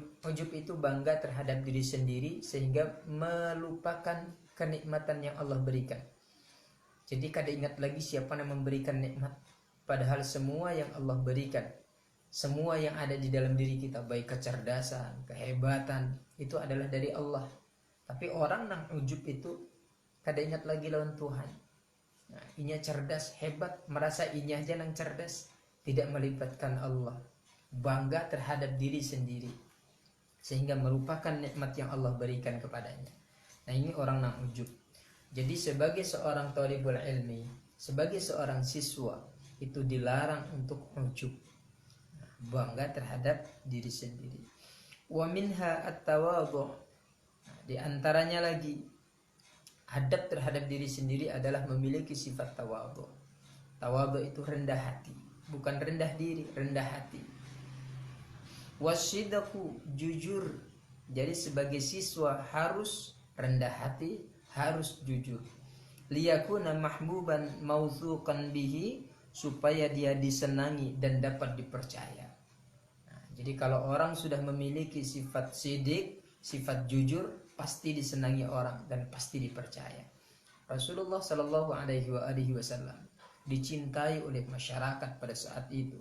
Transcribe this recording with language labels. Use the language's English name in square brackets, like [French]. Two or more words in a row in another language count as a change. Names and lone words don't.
[Indonesian] Ujub itu bangga terhadap diri sendiri sehingga melupakan kenikmatan yang Allah berikan. Jadi kada ingat lagi siapa yang memberikan nikmat, padahal semua yang Allah berikan Semua yang ada di dalam diri kita, baik kecerdasan, kehebatan, itu adalah dari Allah. [Banjar] Tapi orang nang ujub itu kada ingat lagi lawan Tuhan. Nah, inya cerdas, hebat, merasa inya aja nang cerdas, tidak melibatkan Allah. [Indonesian] Bangga terhadap diri sendiri, sehingga merupakan nikmat yang Allah berikan kepadanya. Nah, ini orang nang ujub. Jadi sebagai seorang [Arabic] thalibul ilmi, [Indonesian] sebagai seorang siswa, itu dilarang untuk ujub, bangga terhadap diri sendiri. [Arabic] Wa minha at-tawadhu. [Indonesian] Di antaranya lagi adab terhadap diri sendiri adalah memiliki sifat tawadhu. Tawadhu itu rendah hati, bukan rendah diri, rendah hati. Wasidaqu, jujur. Jadi sebagai siswa harus rendah hati, harus jujur. [Arabic] Liyakuna mahbuban mawthuqan bihi, [Indonesian] supaya dia disenangi dan dapat dipercaya. Nah, jadi kalau orang sudah memiliki sifat sidik, sifat jujur, pasti disenangi orang dan pasti dipercaya. Rasulullah [Arabic] Shallallahu Alaihi Wasallam [Indonesian] dicintai oleh masyarakat pada saat itu.